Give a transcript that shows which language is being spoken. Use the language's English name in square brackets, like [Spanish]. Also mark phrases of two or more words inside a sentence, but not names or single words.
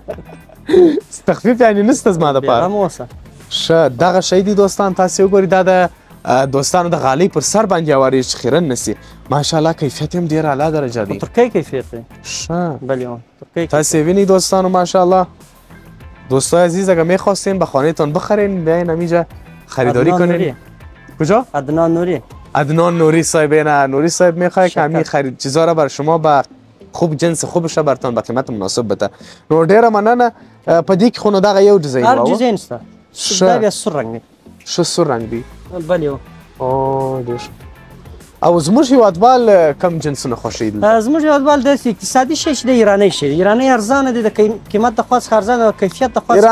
[Pashto] تخفیف یعنې نشته زما دپاره هم اوسه ښه دغه شی دی دوستان تاسې وګورئ دا د دوستانو د غالۍ پر سر باندې هوارېږي چې خیرن نسي ماشاءالله کیفیت هم ډېر اعلی درجه دی ترکی کیفیت دی ښه بله تاسې وینید دوستانو [Persian] ماشاءالله دوستای عزیز اگر میخواستین به خانهتان بخرین بیاین همینجا خریداری کنین کجا؟ عدنان نوری عدنان نوری صاحب نوری صاحب میخواد که همین خرید چیزا را بر شما با خوب جنس خوبش برتون به قیمت مناسب بده [Pashto] نو ډیره مننه په دې کې خو نو دغه یو ډیزاین هر ډیزاین شته دا بیا سور رنګ دی ښه سور رنګ دی بلې او ډېر او زموږ هېوادوال کم جنسونه خوښوي دلته زموږ هېوادوال داسې اقتصادي شی چې د ایرانی شی ایرانی ارزانه دی د قیمت د خوا څخه ارزانه او کیفیت د خوا څخه